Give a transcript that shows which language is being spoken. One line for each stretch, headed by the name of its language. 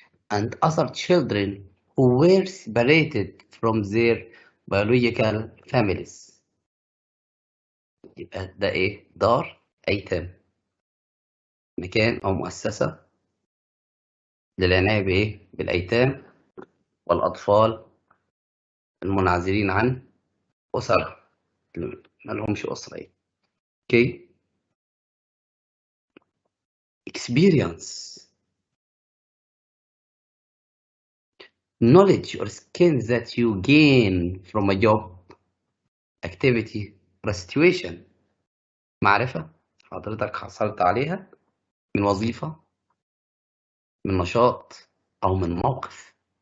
English: And other children who were separated from their biological families.
Arabic: يبقى ده ايه؟ دار أيتام. مكان أو مؤسسة للعناية بإيه؟ بالأيتام والأطفال المنعزلين عن أسر ما لهمش أسرة.
English: Okay. Experience. Knowledge or skills that you gain from a job, activity or situation.
Arabic: معرفة حضرتك حصلت عليها من وظيفة، من نشاط أو من موقف.